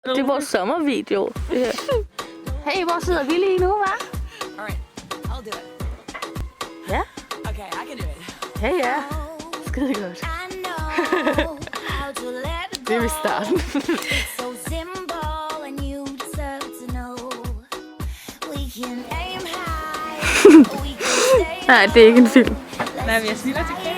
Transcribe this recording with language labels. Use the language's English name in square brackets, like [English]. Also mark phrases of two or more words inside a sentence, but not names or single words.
[Danish] Det er vores sommervideo. Hey, hvor sidder vi lige nu, hva'? [English] Alright, I'll do it. [Danish] Ja. [English] Okay, I can do it. [Danish] Ja, ja. Skide godt. Det er vi starten. Nej, det er ikke en film. Nej, men jeg smiler til Kate.